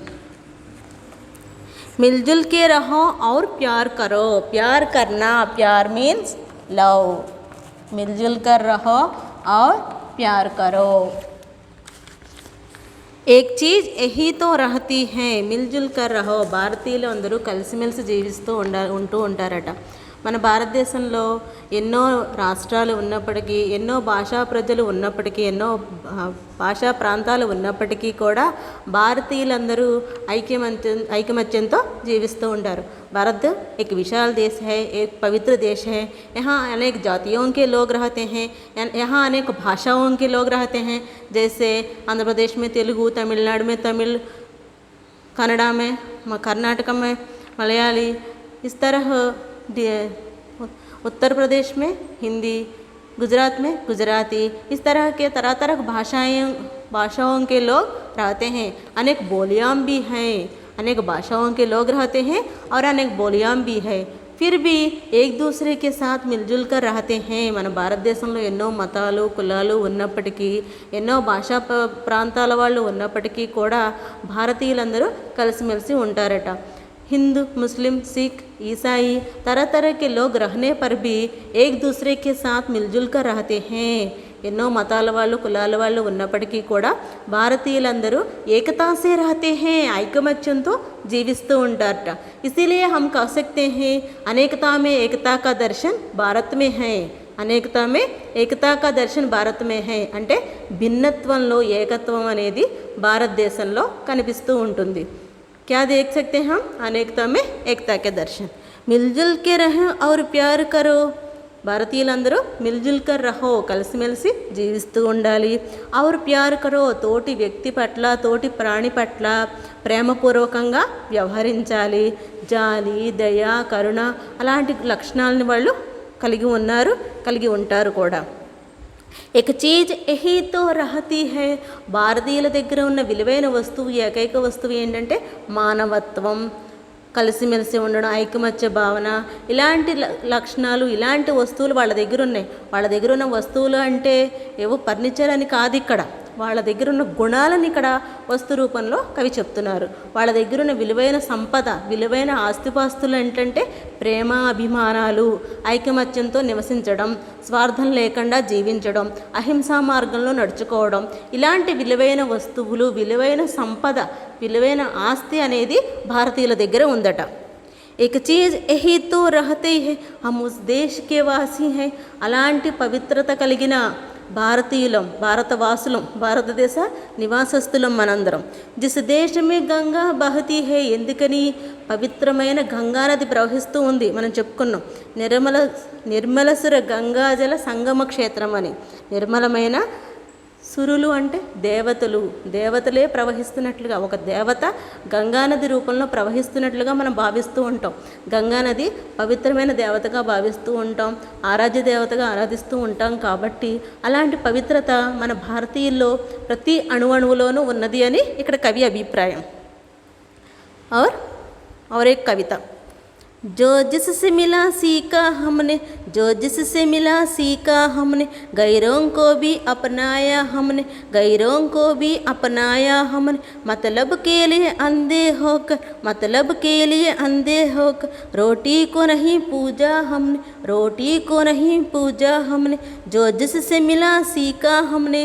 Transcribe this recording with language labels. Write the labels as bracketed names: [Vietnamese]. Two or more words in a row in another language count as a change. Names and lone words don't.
[Hindi] मिलजुल के रहो और प्यार करो। प्यार करना, प्यार [English] means love. [Hindi] मिलजुल कर रहो और प्यार करो। एक चीज़ यही तो रहती है, मिलजुल कर रहो. [Telugu] భారతీయులు అందరూ కలిసిమెలిసి జీవిస్తూ ఉంటూ ఉంటారట. మన భారతదేశంలో ఎన్నో రాష్ట్రాలు ఉన్నప్పటికీ, ఎన్నో భాషా ప్రజలు ఉన్నప్పటికీ, ఎన్నో భాషా ప్రాంతాలు ఉన్నప్పటికీ కూడా భారతీయులందరూ ఐకమత్యంతో జీవిస్తూ ఉంటారు. [Hindi] भारत एक विशाल देश है, एक पवित्र देश है। यहाँ अनेक जातियों के लोग रहते हैं, यहाँ अनेक भाषाओं के लोग रहते हैं। जैसे आंध्र प्रदेश में तेलुगु, तमिलनाडु में तमिल, कन्नड़ा में, कर्नाटक में मलयाली, इस तरह उत्तर प्रदेश में हिंदी, गुजरात में गुजराती, इस तरह के तरह तरह भाषाओं के लोग रहते हैं। अनेक बोलियाँ भी हैं, अनेक भाषाओं के लोग रहते हैं और अनेक बोलियाँ भी है। फिर भी एक दूसरे के साथ मिलजुल कर रहते हैं। [Telugu] మన భారతదేశంలో ఎన్నో మతాలు, కులాలు ఉన్నప్పటికీ, ఎన్నో భాషా ప్రాంతాల వాళ్ళు ఉన్నప్పటికీ కూడా భారతీయులందరూ కలిసిమెలిసి ఉంటారట. [Hindi] हिंदू, मुस्लिम, सिख, ईसाई, तरह तरह के लोग रहने पर भी एक दूसरे के साथ मिलजुल कर रहते हैं। [Telugu] ఎన్నో మతాల వాళ్ళు, కులాల వాళ్ళు ఉన్నప్పటికీ కూడా భారతీయులందరూ [Hindi] एकता से रहते हैं, [Telugu] ఐకమత్యంతో జీవిస్తూ ఉంటారట. [Hindi] इसीलिए हम कह सकते हैं अनेकता में एकता का दर्शन भारत में है. अनेकता में एकता का दर्शन भारत में है [Telugu] అంటే భిన్నత్వంలో ఏకత్వం అనేది భారతదేశంలో కనిపిస్తూ ఉంటుంది. [Hindi] क्या देख सकते हैं हम? अनेकता में एकता के दर्शन। मिलजुल के रहें और प्यार करो. భారతీయులందరూ मिलजुल कर रहो, [Telugu] కలిసిమెలిసి జీవిస్తూ ఉండాలి. [Hindi] और प्यार करो, [Telugu] తోటి వ్యక్తి పట్ల, తోటి ప్రాణి పట్ల ప్రేమపూర్వకంగా వ్యవహరించాలి. జాలి, దయ, కరుణ అలాంటి లక్షణాలను వాళ్ళు కలిగి ఉంటారు కూడా. [Hindi] एक चीज यही तो रहती है [Telugu] భారతీయుల దగ్గర ఉన్న విలువైన వస్తువు ఏకైక వస్తువు ఏంటంటే మానవత్వం, కలిసిమెలిసి ఉండడం, ఐకమత్య భావన, ఇలాంటి లక్షణాలు, ఇలాంటి వస్తువులు వాళ్ళ దగ్గర ఉన్నాయి. వాళ్ళ దగ్గర ఉన్న వస్తువులు అంటే ఏవో ఫర్నిచర్ అని కాదు, ఇక్కడ వాళ్ళ దగ్గర ఉన్న గుణాలను ఇక్కడ వస్తు రూపంలో కవి చెప్తున్నారు. వాళ్ళ దగ్గర ఉన్న విలువైన సంపద, విలువైన ఆస్తిపాస్తులు ఏంటంటే ప్రేమ, అభిమానాలు, ఐకమత్యంతో నివసించడం, స్వార్థం లేకుండా జీవించడం, అహింసా మార్గంలో నడుచుకోవడం, ఇలాంటి విలువైన వస్తువులు, విలువైన సంపద, విలువైన ఆస్తి అనేది భారతీయుల దగ్గర ఉందట. [Hindi] एक चीज़ यही तो रहते हैं हम उस देश के वासी हैं. [Telugu] అలాంటి పవిత్రత కలిగిన భారతీయులం, భారతవాసులం, భారతదేశ నివాసస్తులం మనందరం. [Hindi] जिस देश में गंगा बहती है, [Telugu] ఎందుకని పవిత్రమైన గంగా నది ప్రవహిస్తూ ఉంది. మనం చెప్పుకున్నాం నిర్మలసుర గంగాజల సంగమ క్షేత్రం అని. నిర్మలమైన సురులు అంటే దేవతలు, దేవతలే ప్రవహిస్తున్నట్లుగా, ఒక దేవత గంగానది రూపంలో ప్రవహిస్తున్నట్లుగా మనం భావిస్తూ ఉంటాం. గంగానది పవిత్రమైన దేవతగా భావిస్తూ ఉంటాం, ఆరాధ్య దేవతగా ఆరాధిస్తూ ఉంటాం. కాబట్టి అలాంటి పవిత్రత మన భారతీయుల్లో ప్రతి అణువణువులోనూ ఉన్నది అని ఇక్కడ కవి అభిప్రాయం. [Hindi] और एक कविता, जो जिससे मिला सीखा हमने, जो जिससे मिला सीखा हमने, गैरों को भी अपनाया हमने, गैरों को भी अपनाया हमने, मतलब के लिए अंधे होकर, मतलब के लिए अंधे होकर, रोटी को नहीं पूजा हमने, रोटी को नहीं पूजा हमने, जो जिससे मिला सीखा हमने.